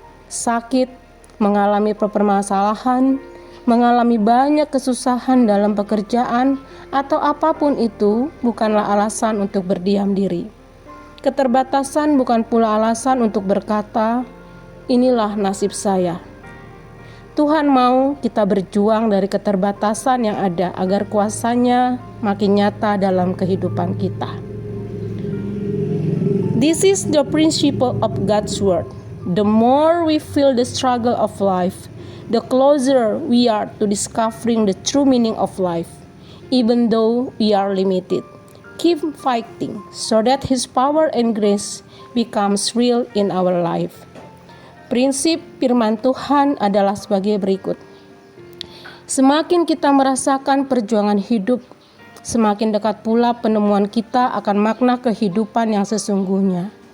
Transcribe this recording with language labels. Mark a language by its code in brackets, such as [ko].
[id] Sakit, mengalami permasalahan, mengalami banyak kesusahan dalam pekerjaan, atau apapun itu bukanlah alasan untuk berdiam diri. Keterbatasan bukan pula alasan untuk berkata, "Inilah nasib saya." Tuhan mau kita berjuang dari keterbatasan yang ada agar kuasa-Nya makin nyata dalam kehidupan kita. [en] This is the principle of God's Word. The more we feel the struggle of life, the closer we are to discovering the true meaning of life, even though we are limited. Keep fighting so that His power and grace becomes real in our life. [id] Prinsip firman Tuhan adalah sebagai berikut. Semakin kita merasakan perjuangan hidup, semakin dekat pula penemuan kita akan makna kehidupan yang sesungguhnya.